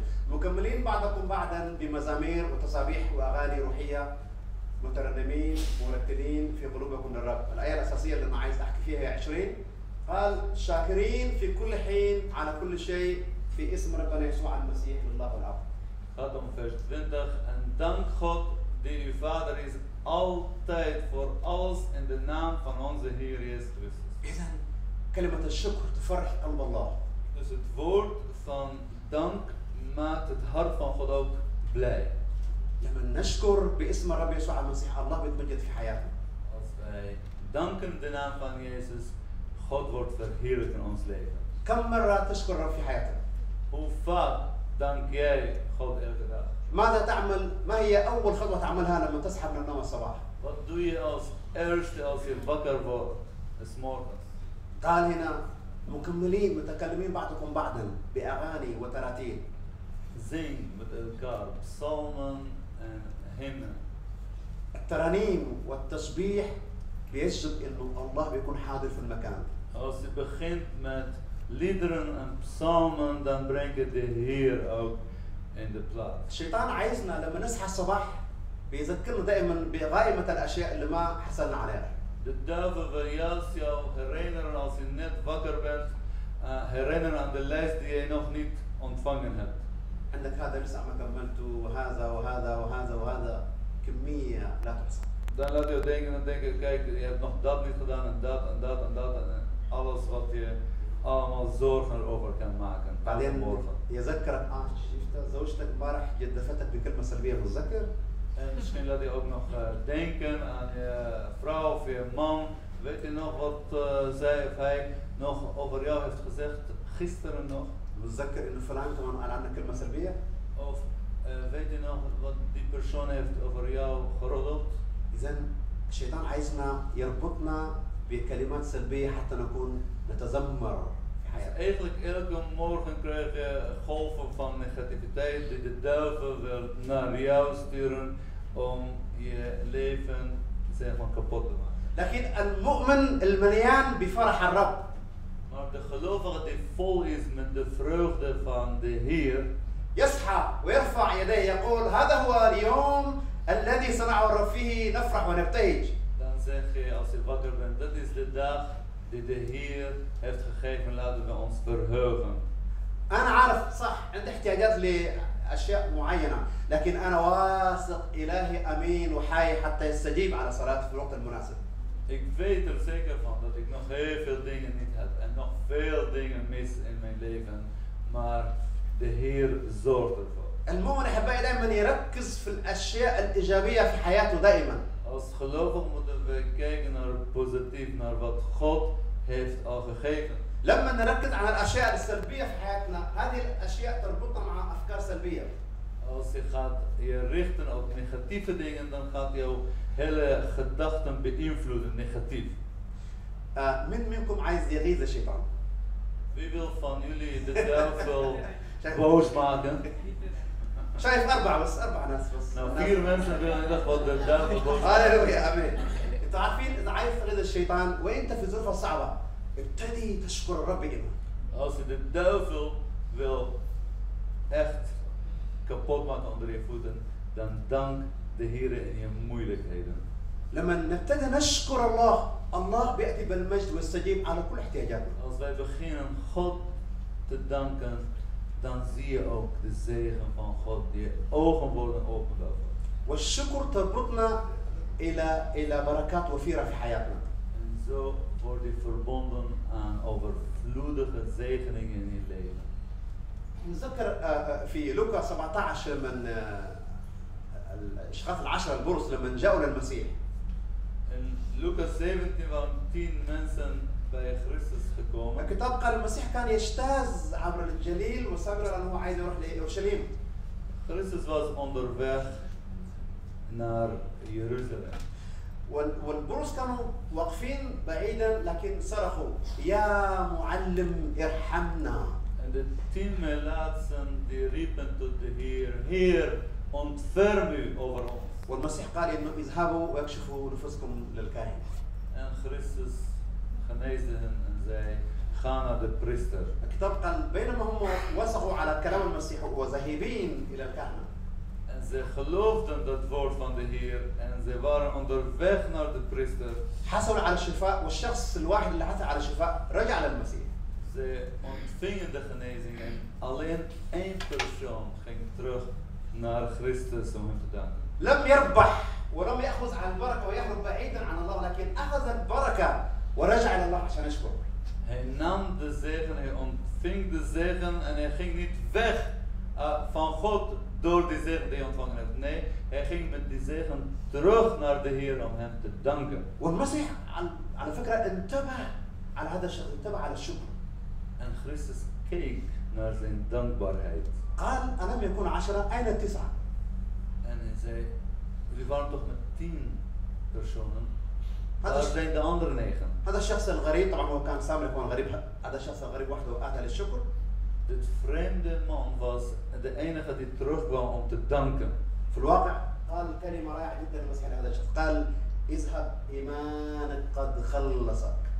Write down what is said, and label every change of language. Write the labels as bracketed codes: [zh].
[ar] مكملين بعضكم بعضا بمزامير وتسابيح واغاني روحيه مترنمين مرتلين في قلوبكم للرب. الايه الاساسيه اللي انا عايز احكي فيها هي 20. قال شاكرين في كل حين على كل شيء في اسم ربنا يسوع المسيح لله والاب. [nl] Gaat om vers 20. En dank God die uw Vader is altijd voor alles in de naam van onze Heer Jezus Christus. [ar] اذا كلمه الشكر تفرح قلب الله. [nl] Dus het woord van dank maakt het hart van God ook blij. [ar] لما نشكر باسم الرب يسوع المسيح الله بيتمجد في حياتنا. [nl] Als wij danken de naam van Jezus, God wordt verheerlijkt in ons leven. [ar] كم مرة تشكر الرب في حياتك؟ [nl] Hoe vaak dank jij God elke dag? [ar] ماذا تعمل؟ ما هي أول خطوة تعملها لما تصحى من النوم الصباح؟ [nl] Wat doe je als eerste als je wakker wordt, 's morgens? [ar] قال هنا مكملين متكلمين بعضكم بعضا بأغاني وتراتيل. [nl] Zing met elkaar psalmen en hymnen. [ar] الترانيم والتسبيح بيجذب إنه الله بيكون حاضر في المكان. [nl] Als je begint met liederen en psalmen, dan brengt je de Heer ook in de plaats. [ar] الشيطان عايزنا لما نصحى الصباح بيذكرنا دائما بغائمة الأشياء اللي ما حصلنا عليها. [nl] De duivel wil juist jou herinneren als je net wakker bent, herinneren aan de lijst die je nog niet ontvangen hebt. [ar] عندك هذا لسه ما كملته وهذا وهذا وهذا وهذا كمية لا تحصى. [nl] Dan laat je denken, kijk, je hebt nog dat niet gedaan en dat en dat en dat en alles wat je allemaal zorgen over kan maken. [ar] بعدين [nl] Morgen. [ar] يذكرك شفت زوجتك امبارح جدفتك بكلمة سلبية متذكر؟ [nl] En misschien laat je ook nog denken aan je vrouw of je man. Weet je nog wat zij of hij nog over jou heeft gezegd gisteren nog? [ar] متذكر إنه فلان كمان قال عنك كلمة سلبية؟ [nl] Of weet je nog wat die persoon heeft over jou geroddeld? [ar] إذا الشيطان عايزنا يربطنا بكلمات سلبية حتى نكون نتذمر في حياتنا. [nl] Eigenlijk elke morgen krijg je golven van negativiteit die de duivel wil naar jou sturen om je leven zeg maar kapot te maken. [ar] لكن المؤمن المليان بفرح الرب [nl] Maar de gelovige die vol is met de vreugde van de Heer, [ar] يصحى ويرفع يديه يقول هذا هو اليوم الذي صنعه الرب فيه نفرح ونبتهج. [nl] dan zeg je als je wakker bent, dat is de dag die de Heer heeft gegeven, laten we ons verheugen. [ar] أنا عارف صح عندي احتياجات لأشياء معينة لكن أنا واثق إلهي أمين وحي حتى يستجيب على صلاتي في الوقت المناسب. [nl] Ik weet er zeker van dat ik nog heel veel dingen niet heb en nog veel dingen mis in mijn leven, maar de Heer zorgt ervoor. [ar] المؤمن أحبائي دائما يركز في الأشياء الإيجابية في حياته دائما. [nl] Als gelovig moeten we kijken naar positief, naar wat God heeft al gegeven. [ar] لما نركز على الأشياء السلبية في حياتنا هذه الأشياء تربطنا مع أفكار سلبية. [nl] Als je gaat je richten op negatieve dingen, dan gaat jouw hele gedachten beïnvloeden, negatief. [ar] من منكم عايز يغيظ الشيطان؟ [nl] Wie wil van jullie de duivel boos maken? [ar] شايف أربعة ناس بس. [nl] Nou, 4 mensen willen echt wat de duivel boos maken. [ar] هاليلويا امين. انتوا عارفين اذا عايز تغيظ الشيطان وانت في ظروف صعبه ابتدي تشكر الرب إيمان. [nl] Als je de duivel wil echt kapot maken onder je voeten, dan dank de Heer in je moeilijkheden. [ar] لما نبتدي نشكر الله الله بياتي بالمجد ويستجيب على كل احتياجاتنا. [nl] Als wij beginnen God te danken, dan zie je ook de zegen van God. Je ogen worden opengevallen. [ar] والشكر تربطنا الى بركات وفيره في حياتنا. [nl] En zo word je verbonden aan overvloedige zegeningen in je leven. [ar] نتذكر في لوكا 17 من الاشخاص العشره البرص لما جاءوا للمسيح. [nl] In Lucas 17 waren 10 mensen bij Christus gekomen. [ar] الكتاب قال المسيح كان يجتاز عبر الجليل وصبر لانه عايز يروح ليروشليم. [nl] Christus was onderweg naar Jeruzalem. [ar] والبرص كانوا واقفين بعيدا لكن صرخوا يا معلم ارحمنا. [nl] En de 10 melaatsen die riepen tot de Heer, Heer, ontferm u over ons. [ar] والمسيح قال انه اذهبوا واكشفوا نفوسكم للكاهن. [nl] En Christus geneesde hen en zei, ga naar de priester. [ar] الكتاب قال بينما هم وثقوا على كلام المسيح وذاهبين الى الكهنه. [nl] En ze geloofden dat woord van de Heer en ze waren onderweg naar de priester. [ar] حصلوا على الشفاء والشخص الواحد اللي حصل على الشفاء رجع للمسيح. [nl] Ze ontvingen de genezing en alleen 1 persoon ging terug naar Christus om hem te danken. [ar] لم يربح ولم ياخذ عن البركه ويهرب بعيدا عن الله لكن اخذ البركه ورجع الى الله عشان يشكر. [nl] Hij nam de zegen, hij ontving de zegen en hij ging niet weg van God door die zegen die hij ontvangen heeft. Nee, hij ging met die zegen terug naar de Heer om hem te danken. [ar] والمسيح على فكرة انتبه على هذا الشيء، انتبه على الشكر. [nl] En Christus keek naar zijn dankbaarheid. [ar] قال ألم يكن 10 أين التسعة؟ [nl] En hij zei, jullie waren toch met 10 personen? [ar] هذا [nl] Waar zijn de andere 9? [ar] هذا الشخص الغريب، طبعا هو كان سامر يكون غريب، هذا الشخص الغريب وحده أتى للشكر. [nl] Dit vreemde man was de enige die terugkwam om te danken. [ar] في الواقع قال كلمة رائعة جدا المسيح لهذا الشخص، قال اذهب إيمانك قد خلصك.